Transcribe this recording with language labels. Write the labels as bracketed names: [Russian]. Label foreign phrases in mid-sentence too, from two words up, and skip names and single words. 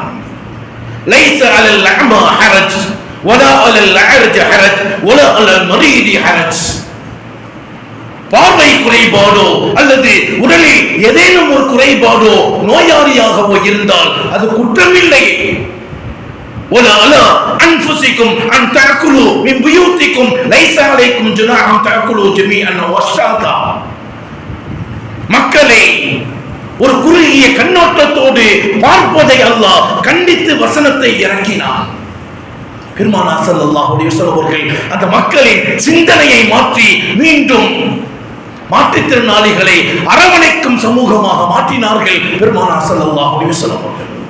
[Arabic] ليس على الأعمى حرج ولا على الأعرج حرج ولا على المريض حرج. [Tamil] பார்வை குறைபாடோ அல்லது உடலில் ஏதேனும் ஒரு குறைபாடோ நோயாளியாகவோ இருந்தால் அது குற்றமில்லை. [Arabic] ولا على انفسكم ان تاكلوا من بيوتكم ليس عليكم جناح ان تاكلوا جميعا واشتاتا. [Tamil] மக்களை ஒரு குறுகிய கண்ணோட்டத்தோடு பார்ப்பதை அல்லாஹ் கண்டித்து வசனத்தை இறக்கினார். பெருமானார் [Arabic] صلى الله عليه وسلم [Tamil] அவர்கள் அந்த மக்களின் சிந்தனையை மாற்றி மீண்டும் மாற்றுத்திறனாளிகளை அரவணைக்கும் சமூகமாக மாற்றினார்கள் பெருமானார் [Arabic] صلى الله عليه وسلم [Tamil] அவர்கள்.